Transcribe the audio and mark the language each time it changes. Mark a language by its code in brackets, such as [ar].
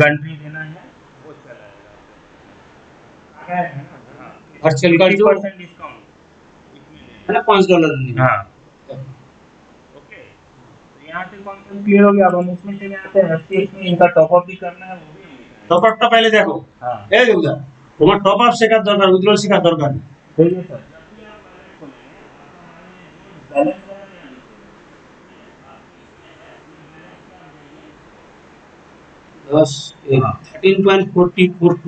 [hi] Country देना है वो चलाएगा हाँ [en] virtual card [hi] 50% डिस्काउंट इसमें देना [bn] মানে $5 দিন। [hi] हाँ ओके तो यहाँ से कॉन्सेप्ट क्लियर हो गया अब हम उसमें चले आते हैं FTX में इनका टॉपअप भी करना है वो भी हम दिखाएंगे। [bn] টপ আপটা [hi] पहले [bn] দেখো। [hi] हाँ [bn] এই দেবদা তোমার টপ আপ শেখার দরকার, উইথড্রল শেখার দরকার নেই। [hi] ठीक है सर जब भी आप बैलेंस खोलेंगे बैलेंस वाला ध्यान रखिएगा।